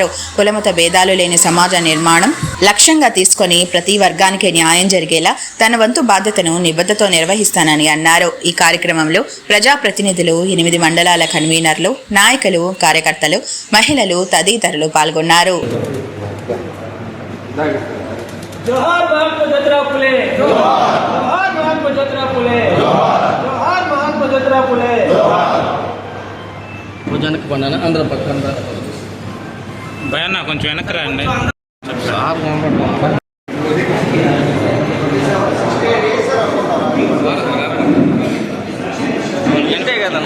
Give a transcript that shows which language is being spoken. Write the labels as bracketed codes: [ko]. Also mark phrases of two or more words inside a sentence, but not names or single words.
[te] కులమత భేదాలు లేని సమాజ నిర్మాణం లక్ష్యంగా తీసుకొని ప్రతి వర్గానికి న్యాయం జరిగేలా తన వంతు బాధ్యతను నిబద్ధతో నిర్వహిస్తానని అన్నారు. ఈ కార్యక్రమంలో ప్రజాప్రతినిధులు, 8 మండలాల కన్వీనర్లు, నాయకులు, కార్యకర్తలు, మహిళలు తదితరులు పాల్గొన్నారు. [mr] जोहार महात्मा ज्योतिराव फुले, जोहार महात्मा ज्योतिराव फुले, जोहार महात्मा ज्योतिराव फुले. [te] వెనక్కి పన్నాను అందరూ పక్కన భయన్న కొంచెం వెనక్కి రండి. ఎంతే కదన్నా